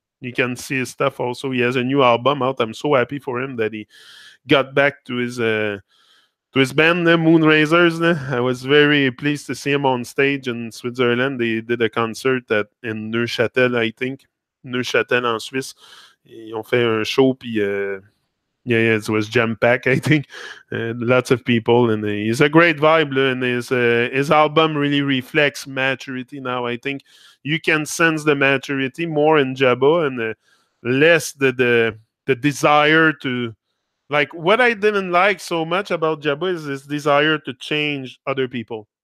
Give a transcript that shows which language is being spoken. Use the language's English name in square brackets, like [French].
[English] You can see his stuff also. He has a new album out. I'm so happy for him that he got back to his band, the Moonrazers. I was very pleased to see him on stage in Switzerland. They did a concert in Neuchâtel, I think. [French] Neuchâtel en Suisse. Ils ont fait un show, puis [English] yeah, it was jam packed. I think lots of people, and he's a great vibe. And his album really reflects maturity now. I think you can sense the maturity more in Jabba and less the desire to. Like what I didn't like so much about Jabba is his desire to change other people.